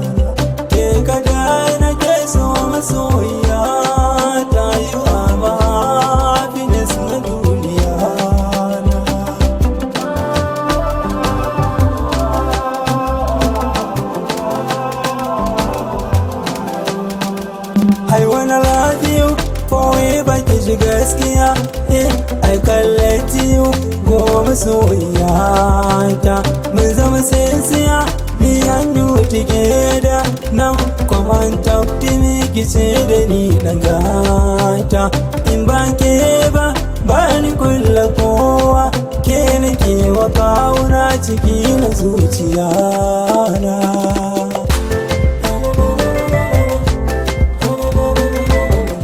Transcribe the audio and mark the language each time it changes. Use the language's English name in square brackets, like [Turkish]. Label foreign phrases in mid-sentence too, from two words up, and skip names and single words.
[Hausa] Ke kada ke so masoyiya ta yi a mahaifines na duniya. [English] I wanna love you forever, [Hausa] ki ji gaskiya. [English] I can let you go [Hausa] masoyiya ta. Mun zama sinsiya, [English] me and you together. Now come on talk to me, [Hausa] ki ce da ni na gata. In ba ke ba ni kulla kowa. Ke nake wa kauna ciki na zuciya na.